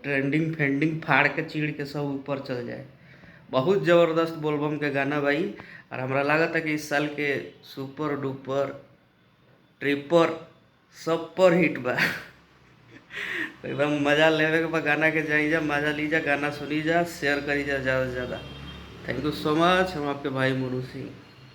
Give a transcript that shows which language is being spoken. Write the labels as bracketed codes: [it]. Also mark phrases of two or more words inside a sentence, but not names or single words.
[bho] ट्रेंडिंग फेंडिंग फाड़ के चीड़ के सब ऊपर चल जाए। बहुत ज़बरदस्त बोलबम के गाना भाई। और हमरा लागत है कि इस साल के [en] super duper tripper [bho] सब पर हिट बा। एकदम मजा लेवे के बा। गाना के जाई जा, मजा ली जा, गाना सुनी जा, शेयर करी जा ज़्यादा से ज़्यादा। [en] thank you so much. [bho] हम आपके भाई मोनू सिंह।